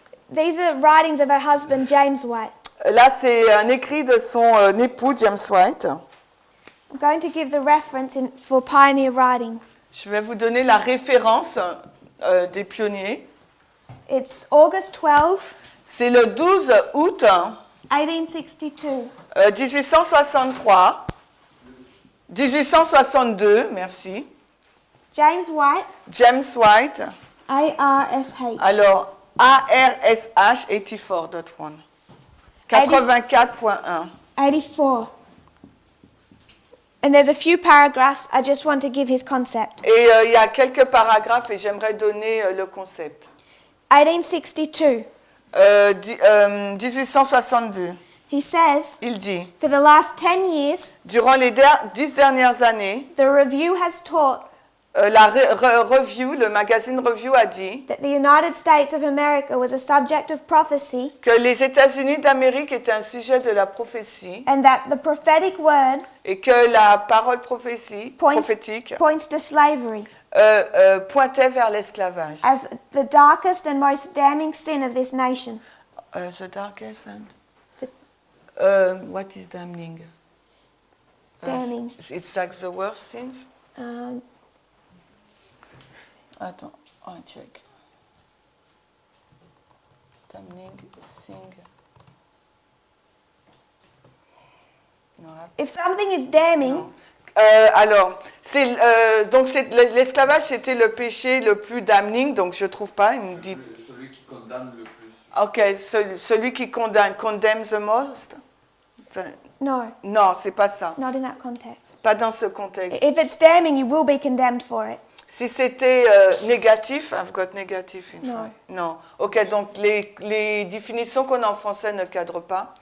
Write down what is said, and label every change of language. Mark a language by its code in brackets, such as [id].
[en] these are writings of her husband, James White. [fr] Là, c'est un écrit de son époux, James White. [en] I'm going to give the reference for Pioneer Writings. [fr] Je vais vous donner la référence des pionniers. [en] It's August 12, [fr] C'est le 12 août 1862. 1863. 1862, merci. [en] James White, [fr] James White. [en] A-R-S-H. [fr] Alors, ARSH 84.1. 84.1. 84. [en] And there's a few paragraphs. I just want to give his concept. [fr] Et il y a quelques paragraphes et j'aimerais donner le concept. [en] 1862. [fr] 1862. [en] He says, [fr] Il dit, [en] for the last 10 years, [fr] durant les 10 dernières années, [en] the review has taught [fr] la Review, le magazine Review a dit [en] that the United States of America was a subject of prophecy [fr] que les États-Unis d'Amérique étaient un sujet de la prophétie [en] and that the prophetic word [fr] et que la parole prophétique [en] points to slavery [fr] pointait vers l'esclavage. [en] as the darkest and most damning sin of this nation. The darkest and... what is damning? Damning. It's like the worst sins? Um, [fr] Attends, on check. [en] Damning, sing. [fr] Non, [en] if something is damning, [fr] non. Alors, donc l'esclavage, c'était le péché le plus damning, donc je trouve pas, il me dit... Celui qui condamne le plus. Ok, celui qui [en] condemn the most? no, [fr] Non, c'est pas ça. [en] not in that context. [fr] Pas dans ce contexte. [en] If it's damning, you will be condemned for it. [fr] Si c'était négatif, [en] I've got négatif in [fr] Non. [en] front. [fr] Non. Ok, donc les définitions qu'on a en français ne cadrent pas.